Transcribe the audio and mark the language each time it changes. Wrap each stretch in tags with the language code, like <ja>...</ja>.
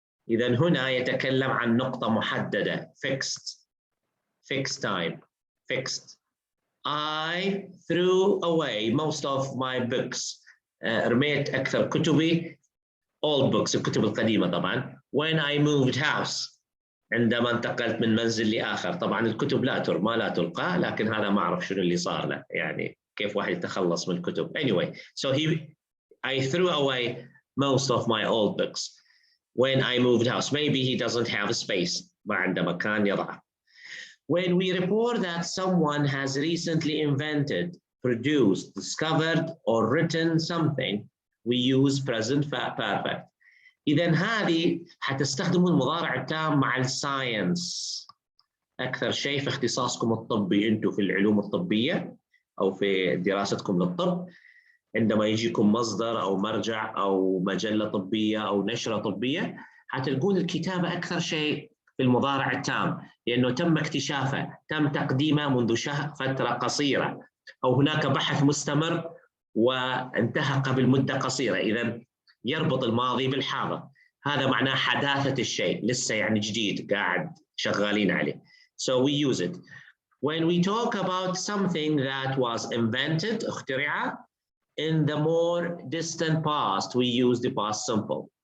<ar>إذن هنا يتكلم عن نقطة محددة، fixed time, fixed.</ar> <en>I threw away most of my books.</en> <ar>رميت أكثر كتبي old books، الكتب القديمة طبعا.</ar> <en>When I moved house،</en> <ar>عندما انتقلت من منزل لآخر. طبعا الكتب لا ترمى لا تلقى، لكن هذا ما أعرف شنو اللي صار له، يعني كيف واحد يتخلص من الكتب.</ar> <en>Anyway, so I threw away most of my old books when I moved house. Maybe he doesn't have a space،</en> <ar>ما عنده مكان يضعه.</ar> <en>When we report that someone has recently invented, produced, discovered, or written something, we use present perfect.</en> <ar>إذن هذه حتستخدموا المضارع التام مع الساينس أكثر شيء في اختصاصكم الطبي. أنتم في العلوم الطبية أو في دراستكم للطب، عندما يجيكم مصدر أو مرجع أو مجلة طبية أو نشرة طبية، حتلقون الكتابة أكثر شيء في المضارع التام، لأنه تم اكتشافه، تم تقديمه منذ فترة قصيرة، أو هناك بحث مستمر وانتهى قبل مدة قصيرة. إذن يربط الماضي بالحاضر. هذا معناه حداثة الشيء، لسه يعني جديد قاعد شغالين عليه.</ar> <en>So we use it. When we talk about something that was invented، اخترع، in the more distant past, we use the past simple.</en>